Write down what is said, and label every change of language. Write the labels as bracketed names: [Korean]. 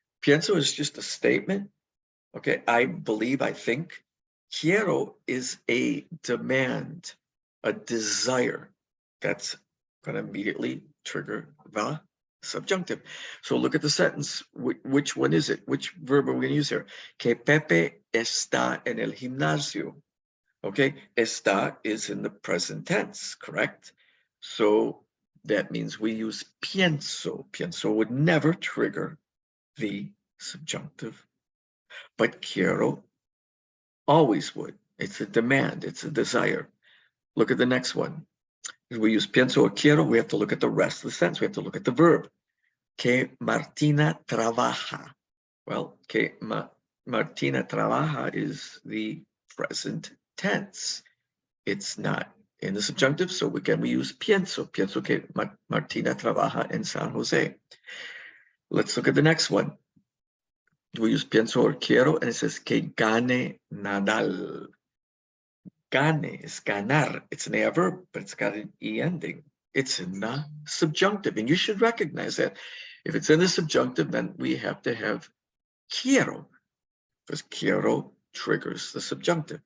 [English] Pienso is just a statement. Okay, I believe, I think. Quiero is a demand, a desire. That's going to immediately trigger the subjunctive. So look at the sentence. Which one is it? Which verb are we going to use here? [Spanish] Que Pepe está en el gimnasio. [English] Okay, está is in the present tense, correct? So that means we use pienso. Pienso would never trigger the subjunctive, but quiero always would. It's a demand, it's a desire. Look at the next one. If we use pienso or quiero, we have to look at the rest of the sentence. We have to look at the verb. [Spanish] Que Martina trabaja. [English] Well, [Spanish] que Martina trabaja [English] is the present tense. It's not in the subjunctive, so again, we use pienso. [Spanish] Pienso que Martina trabaja en San Jose. [English] Let's look at the next one. We use pienso or quiero, and it says [Spanish] que gane Nadal. [English] Gane is ganar. It's an adverb, but it's got an E ending. It's in the subjunctive, and you should recognize that. If it's in the subjunctive, then we have to have quiero, because quiero triggers the subjunctive.